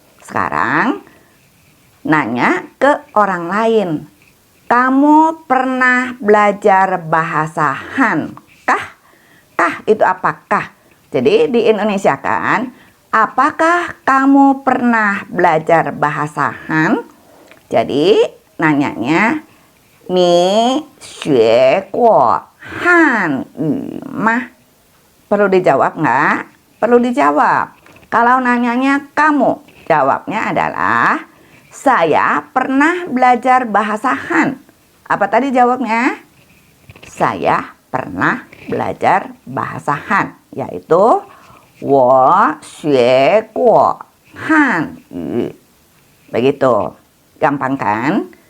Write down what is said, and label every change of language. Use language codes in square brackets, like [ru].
[id] Sekarang nanya ke orang lain. Kamu pernah belajar bahasa Han kah? Kah itu apakah? Jadi di Indonesia kan, apakah kamu pernah belajar bahasa Han? Jadi nanyanya, [zh] 你学过汉语吗? [id] Perlu dijawab nggak? Perlu dijawab. Kalau nanyanya kamu, jawabnya adalah saya pernah belajar bahasa Han. Apa tadi jawabnya? Saya pernah belajar bahasa Han, yaitu [zh] 我学过汉语. [id] Begitu. Gampang kan?